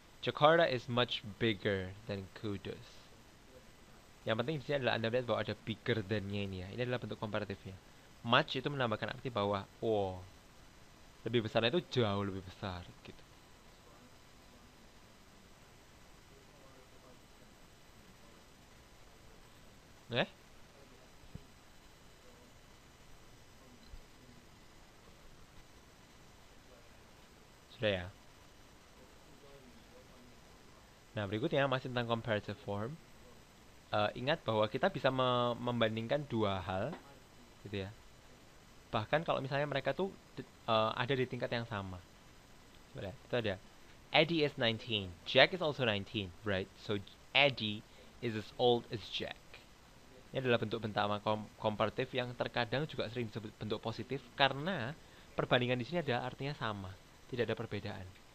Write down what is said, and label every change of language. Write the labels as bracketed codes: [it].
[en] Jakarta is much bigger than Kudus. [id] Yang penting di sini adalah Anda melihat bahwa ada bigger than-nya ini ya. Ini adalah bentuk komparatifnya. Much itu menambahkan arti bahwa, oh, lebih besarnya itu jauh lebih besar gitu. Eh? Sudah ya. Nah, berikutnya masih tentang comparative form. Ingat bahwa kita bisa membandingkan dua hal gitu ya. Bahkan kalau misalnya mereka tuh ada di tingkat yang sama. Coba lihat, itu ada [en] Eddie is 19, Jack is also 19, right? So Eddie is as old as Jack. [id] Ini adalah bentuk bentama komparatif yang terkadang juga sering disebut bentuk positif karena perbandingan di sini ada artinya sama, tidak ada perbedaan.